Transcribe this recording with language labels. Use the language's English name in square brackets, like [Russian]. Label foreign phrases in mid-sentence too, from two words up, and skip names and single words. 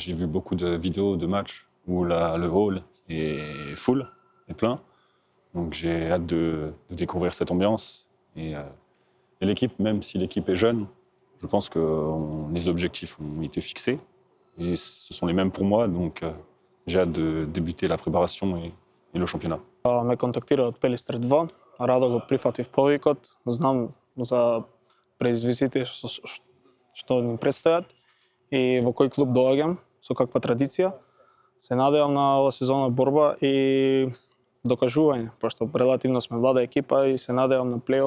[French] J'ai vu beaucoup de vidéos de matchs où le hall est full, est plein. Donc j'ai hâte de découvrir cette ambiance. Et l'équipe, même si l'équipe est jeune, je pense que les objectifs ont été fixés. Et ce sont les mêmes pour moi. Donc j'ai hâte de débuter la préparation et le championnat. [Macedonian] Ме контактира од Пелистер 2, радо го прифатив повикот, знам за предизвиците што ми предстојат и во кој клуб доаѓам, со каква традиција. Се надевам на ова сезона борба и докажување, пошто релативно сме млада екипа и се надевам на плейоф.